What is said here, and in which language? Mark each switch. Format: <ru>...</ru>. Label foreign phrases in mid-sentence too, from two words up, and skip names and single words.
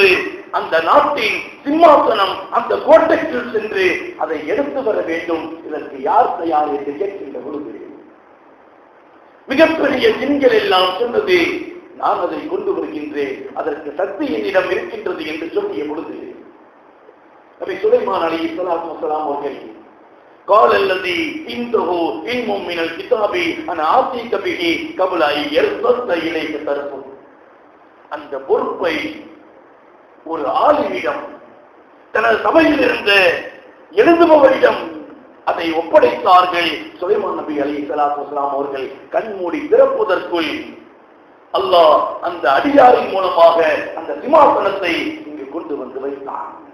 <ta>அந்த நாட்டின் சிம்மாசனம் அந்த கோட்டைக்குள் சென்று அதை எடுத்து வர வேண்டும், இதற்கு யார் தயார் என்று கேட்கின்ற பொழுது மிகப்பெரிய ஜின்கள் எல்லாம் சொன்னது, நான் அதை கொண்டு வருகின்றேன், அதற்கு சக்தி என்னிடம் இருக்கின்றது என்று சொல்லிய பொழுது நபி சுலைமான்</ta> <ar>عليه الصلاة والسلام</ar> <ta>அவர்கள்</ta> <ar>قال الذي عنده علم من الكتاب انا اعطيك به قبل ان يرتد اليك طرفك.</ar> <ta>அந்த பொறுப்பை ஒரு ஆலிமிடம் தனது சபையில் இருந்த எழுதுபவரிடம் அதை ஒப்படைத்தார்கள். சுலைமான் நபி</ta> <ar>عليه الصلاة والسلام</ar> <ta>அவர்கள் கண்மூடி திறப்பதற்குள் அல்லாஹ் அந்த அடியாரின் மூலமாக அந்த சிம்மாசனத்தை இங்கு கொண்டு வந்து வைத்தான்.</ta>